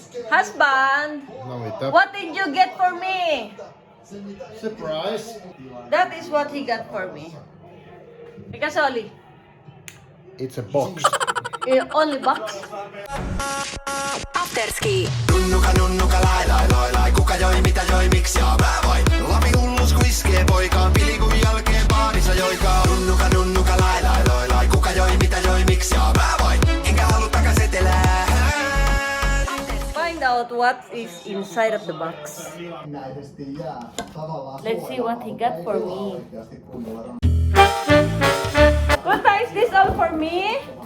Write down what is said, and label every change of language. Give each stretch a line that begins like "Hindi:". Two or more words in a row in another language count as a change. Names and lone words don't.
English: Husband, what did you get for me? Surprise! That is what he got for me. Ikasoli. It's a box. Only box? After Skii.
Finnish: Nunnuka nunnuka lai lai lai lai. Kuka joi mitä joi miksi ja mä vai. Lapi hullus kun iskee poikaan. Pilikun jälkeen baarissa joikaa. Nunnuka nunnuka lai lai lai lai. Kuka joi mitä joi miksi ja mä vai. Enkä halu takas etelään.
English: Find out what is inside of the box. Let's see what he got for me. Kunta, is this all for me?